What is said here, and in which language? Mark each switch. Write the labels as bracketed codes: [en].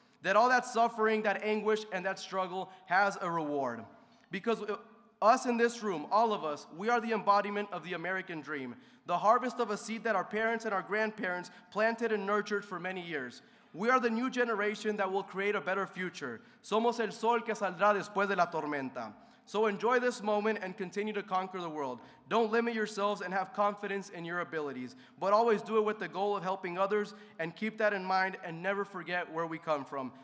[en] That all that suffering, that anguish, and that struggle has a reward. Because us in this room, all of us, we are the embodiment of the American dream, the harvest of a seed that our parents and our grandparents planted and nurtured for many years. We are the new generation that will create a better future. [es] Somos el sol que saldrá después de la tormenta. [en] So enjoy this moment and continue to conquer the world. Don't limit yourselves and have confidence in your abilities, but always do it with the goal of helping others, and keep that in mind and never forget where we come from.